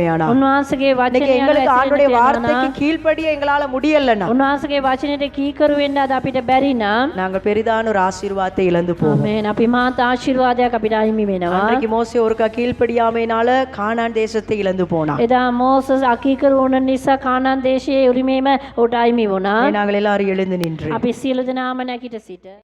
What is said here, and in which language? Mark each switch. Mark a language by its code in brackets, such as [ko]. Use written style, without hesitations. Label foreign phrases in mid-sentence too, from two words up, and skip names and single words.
[ta] ஆனா [si] උන්වහන්සේගේ [ta] இன்னைக்கு [si] වචනය [ta] எங்களுக்கு ஆண்டவருடைய [si] අනුව [ta] வார்த்தைக்கு கீழ்ப்படிய எங்களால முடியலன்னா [si] උන්වහන්සේගේ වචනයට කීකරු වෙන්න අද අපිට බැරි නම් [ta] நாங்க பெரிதான ஒரு ஆசீர்வாதத்தை இழந்து போவோம். [si] ආමෙන්. අපි මාත් ආශිර්වාදයක් අපිට අහිමි වෙනවා. [ta] அன்றைக்கு மோசே ஒருக்கா கீழ்ப்படியாமையினால கானான் தேசத்தை இழந்து போனான். [si] එදා මෝසස් අකීකරු වුණ නිසා කානාන් දේශයේ උරිමේම උට අහිමි වුණා. [ta] நாங்கள் எல்லாரும் எழுந்து நின்று [si] අපි සියලු දෙනාම නැගිට සිට